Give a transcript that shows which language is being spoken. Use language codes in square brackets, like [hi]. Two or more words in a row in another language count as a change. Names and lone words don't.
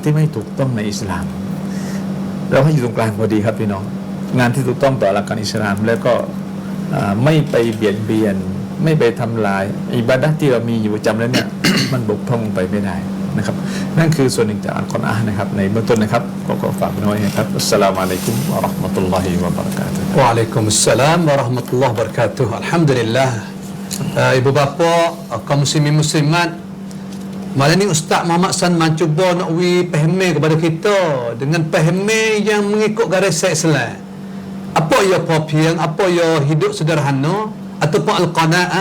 [th] ที่ไม่ถูกต้องในอิสลามเราให้อยู่ตรงกลางพอดีครับพี่น้องงานที่ถูกต้องต่อหลักการอิสลามแล้วก็ไม่ไปเบียดเบียนไม่ไปทำลายอิบาดะห์ที่เรามีอยู่ประจำแล้วเนี่ย มันบกพร่องไปไม่ได้นะครับนั่นคือส่วนหนึ่งจากอัลกุรอานนะครับในเบื้องต้นนะครับก็ฝากน้อยนะครับ [ar] السلام عليكم ورحمة الله وبركاته وعليكم السلام ورحمة الله وبركاته. [ms] Alhamdulillah. Ibu bapa, kaum muslimin muslimat, malam ni Ustaz Muhammad Sanman cuba nak fahami kepada kita dengan fahami yang mengikut garis Islam. Apa ia piopiang, apa ia hidup sederhana ataupun al-qanaah.